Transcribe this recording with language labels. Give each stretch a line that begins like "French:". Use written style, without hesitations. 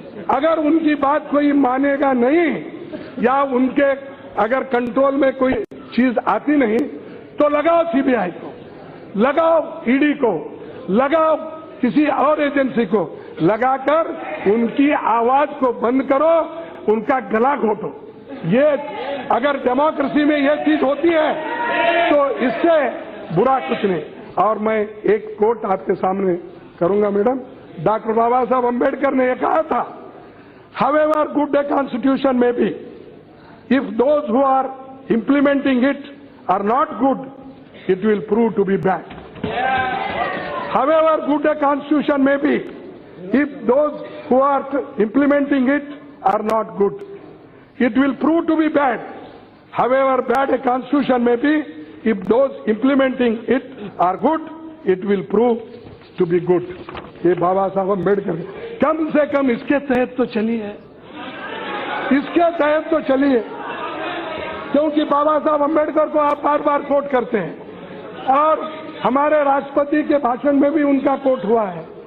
Hindi: अगर उनकी बात कोई मानेगा नहीं, या उनके अगर कंट्रोल में कोई चीज आती नहीं, तो लगाओ सीबीआई को, लगाओ ईडी को, लगाओ किसी और एजेंसी को, लगाकर उनकी आवाज को बंद करो, उनका गला घोटो। ये अगर डेमोक्रेसी में ये चीज होती है तो इससे बुरा कुछ नहीं। और मैं एक कोट आपके सामने करूंगा मैडम। डॉक्टर बाबा साहब अम्बेडकर ने यह कहा था,
English: however good a constitution may be, if those who are implementing it are not good, it will prove to be bad. However good a constitution may be, if those who are implementing it are not good, it will prove to be bad. However bad a constitution may be, if those implementing it are good, it will prove to be good.
Hindi: ये बाबा साहब अम्बेडकर, कम से कम इसके तहत तो चलिए, इसके तहत तो चलिए, क्योंकि बाबा साहब अम्बेडकर को आप बार बार कोट करते हैं, और हमारे राष्ट्रपति के भाषण में भी उनका कोट हुआ है।